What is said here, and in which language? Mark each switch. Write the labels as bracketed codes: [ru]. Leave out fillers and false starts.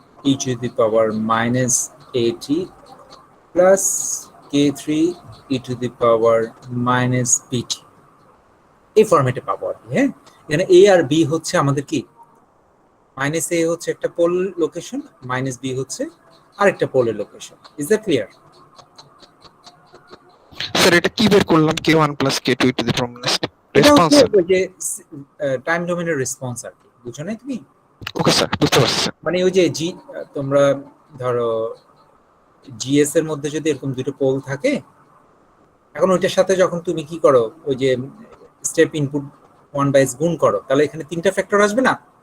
[en] e to the power minus at plus k3 e to the power minus pt [bn] এই ফরম্যাটে পাবো আর কি। হ্যাঁ, এখানে a আর b হচ্ছে আমাদের কি, মাইনাস a হচ্ছে একটা পোল লোকেশন, মাইনাস b হচ্ছে আরেকটা পোলের location. [en] Is that clear? [bn] Sir এটা কি বের করলাম [en] k1 plus k2 to the power minus [bn] এটা রেসপন্স? হচ্ছে ওই যে টাইম ডোমেনের রেসপন্স আর কি, বুঝছো না তুমি? ওকে স্যার, বুঝতে পারছি স্যার। মানে ওই যে জি, তোমরা ধরো জিএস এর মধ্যে যদি এরকম দুটো পোল থাকে, এখন ওইটার সাথে যখন তুমি কি করো, ওই যে স্টেপ ইনপুট 1/s গুণ করো, তাহলে এখানে তিনটা ফ্যাক্টর আসবে না?